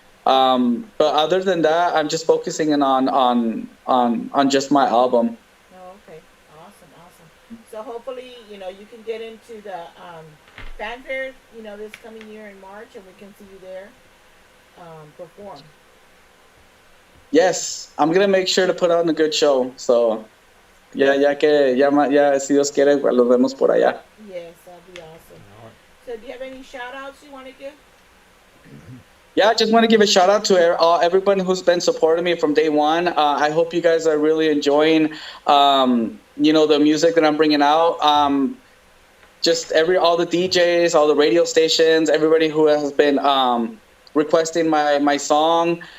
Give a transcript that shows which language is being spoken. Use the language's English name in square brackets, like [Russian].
[English] But other than that, I'm just focusing on just my album. Oh, okay. Awesome. So hopefully, you can get into the fanfare, this coming year in March, and we can see you there perform. Yes, I'm gonna make sure to put on a good show. [Spanish] So, ya si Dios quiere, los vemos por allá. [English] Yes, that'd be awesome. So do you have any shout-outs you want to give? Yeah, I just want to give a shout-out to everyone who's been supporting me from day one. I hope you guys are really enjoying, the music that I'm bringing out. Just all the DJs, all the radio stations, everybody who has been requesting my song.